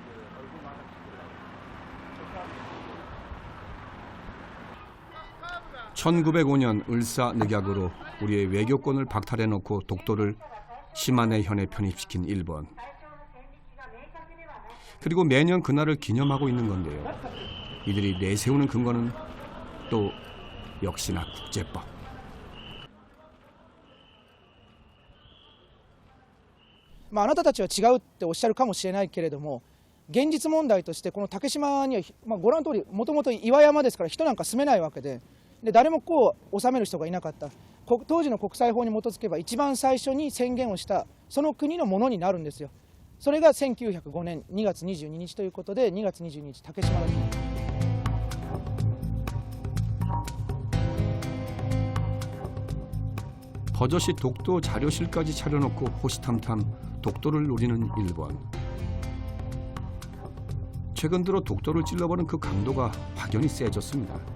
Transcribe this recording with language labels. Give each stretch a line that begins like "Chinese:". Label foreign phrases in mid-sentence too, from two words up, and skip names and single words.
Korean: (1905년) 을사늑약으로 우리의 외교권을 박탈해놓고 독도를 시마네 현에 편입시킨 일본. 그리고 매년 그날을 기념하고 있는 건데요. 이들이 내세우는 근거는 또 역시나 국제법.
Japanese: あなたたちは違うっておっしゃるかもしれないけれども、現実問題としてこの竹島には、ご覧の通りもともと岩山ですから人なんか住めないわけで、誰もこう治める人がいなかった。当時の国際法に基づけば一番最初に宣言をしたその国のものになるんですよ。それが1905年2月22日ということで、2月22日竹島の日。
Korean: 버젓이 독도 자료실까지 차려놓고 호시탐탐 독도를 노리는 일본. 최근 들어 독도를 찔러버린 그 강도가 확연히 세졌습니다.